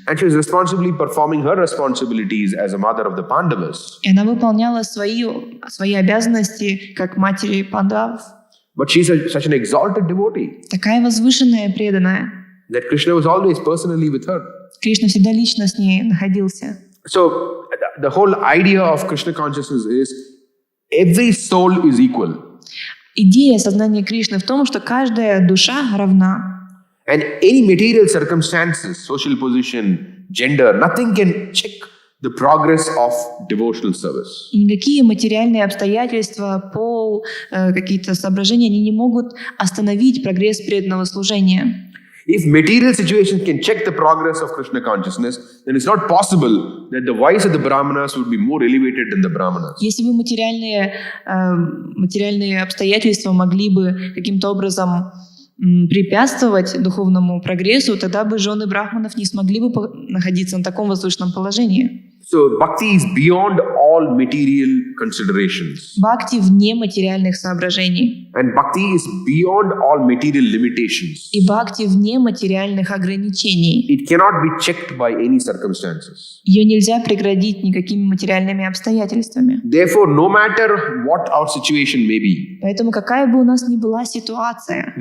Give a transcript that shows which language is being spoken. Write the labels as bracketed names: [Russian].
[English] And she was responsibly performing her responsibilities as a mother of the Pandavas. [Russian] И она выполняла свои обязанности как матери пандавов. [English] But she's such an exalted devotee [Russian] Такая возвышенная, преданная. [English] that Krishna was always personally with her. [Russian] Кришна всегда лично с ней находился. [English] So the whole idea of Krishna consciousness is every soul is equal. [Russian] Идея сознания Кришны в том, что каждая душа равна. [English] And any material circumstances, social position, gender, nothing can check the progress of devotional service. [Russian] И никакие материальные обстоятельства, пол, какие-то соображения, они не могут остановить прогресс преданного служения. [English] If material situations can check the progress of Krishna consciousness, then it's not possible that the voice of the Brahmanas would be more elevated than the Brahmanas. [Russian] Если бы материальные обстоятельства могли бы каким-то образом препятствовать духовному прогрессу, тогда бы жены брахманов не смогли бы находиться на таком возвышенном положении. [English] So bhakti is beyond all material considerations. [Russian] Бхакти вне материальных соображений. [English] And bhakti is beyond all material limitations. [Russian] И бхакти вне материальных ограничений. [English] It cannot be checked by any circumstances. [Russian] Ее нельзя преградить никакими материальными обстоятельствами. [English] Therefore, no matter what our situation may be, [Russian] Поэтому какая бы у нас ни была ситуация,